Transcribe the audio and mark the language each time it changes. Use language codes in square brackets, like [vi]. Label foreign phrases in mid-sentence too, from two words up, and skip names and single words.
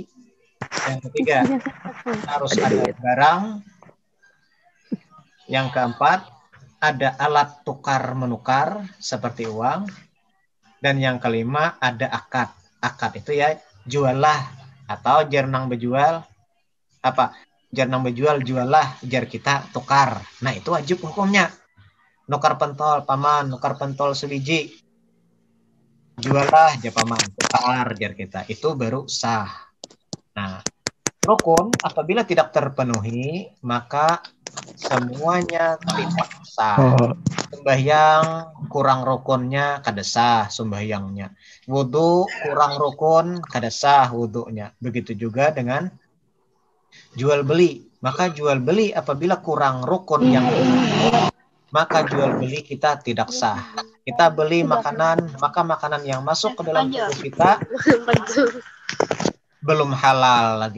[id] Yang ketiga harus ada barang. Yang keempat ada alat tukar menukar seperti uang. Dan yang kelima ada akad. [bjn] Akad itu ya jualah atau jernang bejual apa? Jernang bejual jualah jar kita tukar. [id] Nah, itu wajib hukumnya. [bjn] Nukar pentol paman, nukar pentol sebiji. Jualah jar paman, tukar jar kita. [id] Itu baru sah. Nah, rukun apabila tidak terpenuhi maka semuanya tidak sah. [bjn] Sembahyang kurang rukunnya kada sah sembahyangnya. Wudu kurang rukun kada sah wudunya. [id] Begitu juga dengan jual beli. Maka jual beli apabila kurang rukun yang maka jual beli kita tidak sah. Kita beli makanan, maka makanan yang masuk ke dalam tubuh kita belum halal lagi.